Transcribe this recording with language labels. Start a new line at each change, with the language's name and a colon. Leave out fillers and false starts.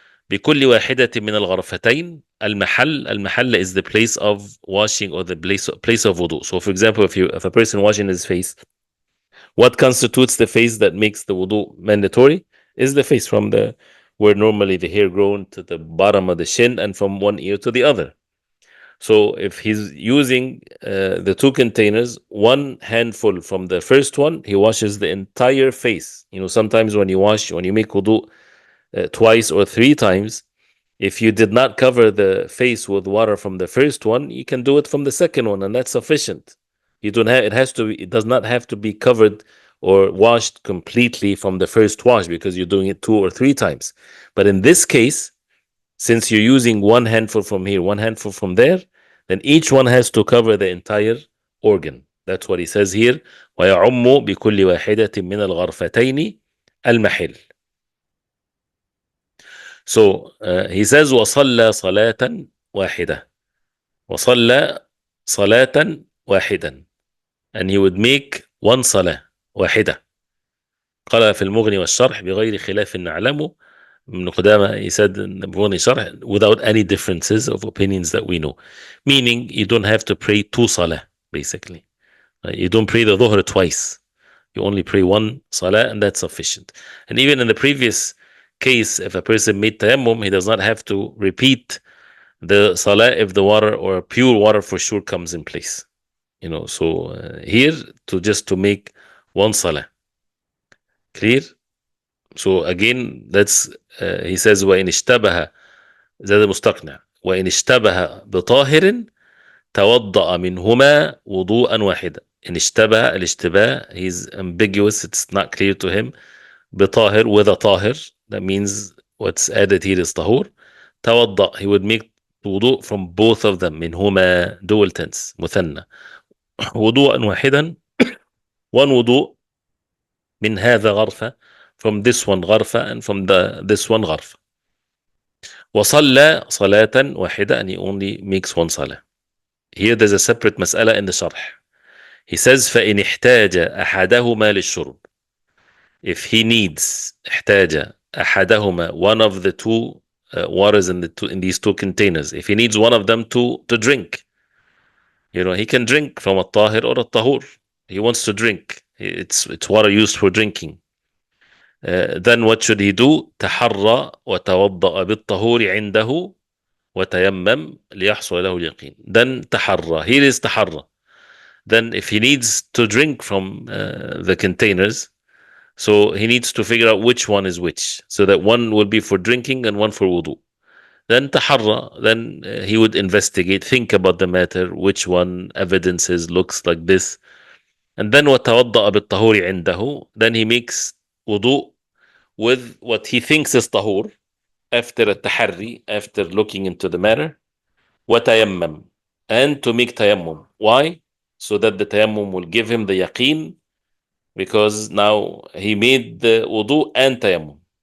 Arabic: بكل واحدة من الغرفتين المحل.
English: المحل is the place of washing or the place of wudu. So for example, if a person washing his face, what constitutes the face that makes the wudu mandatory is the face from where normally the hair grown to the bottom of the shin and from one ear to the other. So if he's using the two containers, one handful from the first one, he washes the entire face. Sometimes when you make wudu twice or three times, if you did not cover the face with water from the first one, you can do it from the second one, and that's sufficient. You don't have it does not have to be covered or washed completely from the first wash because you're doing it two or three times. But in this case, since you're using one handful from here, one handful from there, then each one has to cover the entire organ. That's what he says here.
Arabic: ويعم بكل واحدة من الغرفتين المحل.
English: So he says
Arabic: وصلى صلاة واحدة. وصلى صلاة واحدا.
English: And he would make one
Arabic: صلاة واحدة. قال في المغني والشرح بغير خلاف نعلمه. من قدامى
English: he said in the Mughni Sharh, without any differences of opinions that we know. Meaning you don't have to pray two salah, basically. You don't pray the dhuhr twice. You only pray one salah and that's sufficient. And even in the previous case, if a person made tayammum, he does not have to repeat the salah if the water or pure water for sure comes in place. So here to make one salah. Clear? So again, that's he says
Arabic: وإن اشتبه زاد المستقنع وإن اشتبه بطاهر توضأ منهما وضوءا واحدا. إن اشتبه, الاشتباه,
English: he's ambiguous, it's not clear to him. بطاهر, with a طاهر, that means what's added here is طهور. توضأ, he would make wudu from both of them. منهما, dual tense, مثنى.
Arabic: وضوءا واحدا,
English: one wudu.
Arabic: من هذا غرفة,
English: from this one غرفة, and from this one غرفة.
Arabic: وصلى صلاة واحدة,
English: and he only makes one salah. Here there's a separate مسألة in the sharh. He says
Arabic: فإن احتاج أحدهما للشرب.
English: If he needs
Arabic: احتاج أحدهما,
English: one of the two waters in these two containers, if he needs one of them to drink, he can drink from a tahir or a tahur. He wants to drink. It's water used for drinking. Then what should he do?
Arabic: تحرى وتوضأ بالطهور عنده وتيمم ليحصل له اليقين.
English: Then تحرى. Here is تحرى. Then if he needs to drink from the containers, so he needs to figure out which one is which, so that one will be for drinking and one for wudu. Then تحرى. Then he would investigate, think about the matter, which one evidences looks like this. And then
Arabic: وتوضأ بالطهور عنده.
English: Then he makes wudu with what he thinks is tahur after a tahari, after looking into the matter. وتيمم, and to make tayammum. Why? So that the tayammum will give him the yaqeen, because now he made the wudu and tayammum.